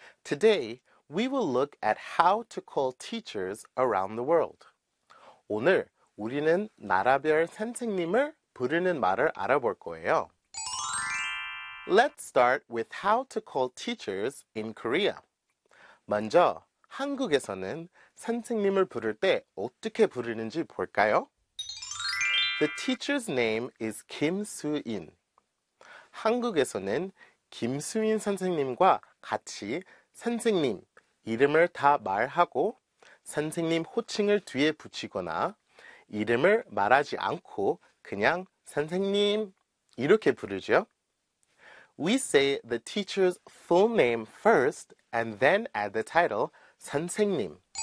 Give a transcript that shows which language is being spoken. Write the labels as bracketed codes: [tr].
[en] Today, we will look at how to call teachers around the world. [ko] 오늘 우리는 나라별 선생님을 부르는 말을 알아볼 거예요. [en] Let's start with how to call teachers in Korea. [ko] 먼저 한국에서는 선생님을 부를 때 어떻게 부르는지 볼까요? [en] The teacher's name is Kim Soo-in. [ko] 한국에서는 김수인 선생님과 같이 선생님 이름을 다 말하고 선생님 호칭을 뒤에 붙이거나 이름을 말하지 않고 그냥 선생님 이렇게 부르죠. [en] We say the teacher's full name first and then add the title 선생님.